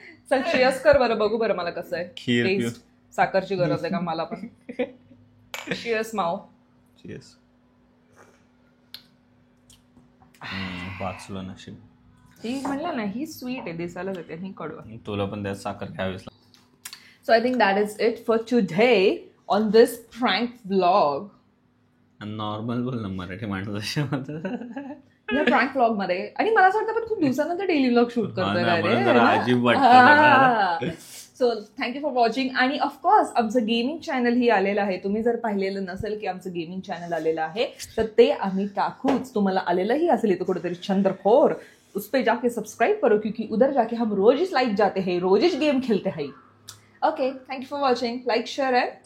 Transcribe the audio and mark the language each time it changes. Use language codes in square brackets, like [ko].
[mr] चल श्रेयस कर बरं, बघू बरं मला कसं आहे. खीर पिऊ. साखरची गरज आहे का मला पण. श्रेयस माव. [en] Cheers. [mr] वाचलं नशीब. ही म्हणलं ना, ही स्वीट आहे, दिसायलाच येते, ही कडू आहे. तुला पण त्यात साखर घ्यावीच लागते. [en] So I think that is it for today on this prank vlog. [mr] Normal बोल ना, मराठी माणसाशी या प्रँक व्लॉग मध्ये. आणि मला असं वाटतं पण खूप दिवसानंतर डेली व्लॉग शूट करतोय. अजीब वाटतं. [en] So thank you for watching. [mr] आणि ऑफकोर्स आमचं गेमिंग चॅनल ही आलेलं आहे. तुम्ही जर पाहिलेलं नसेल की आमचं गेमिंग चॅनल आलेलं आहे, तर ते आम्ही टाकूच. तुम्हाला आलेलंही असेल इथं कुठेतरी [hi] चंद्रखोर, उस पे जाके सब्सक्राइब करो, क्योंकि उधर जाके हम रोज ही लाइव जाते हैं, रोज ही गेम खेलते हैं. [en] Okay, thank you for watching. Like, share and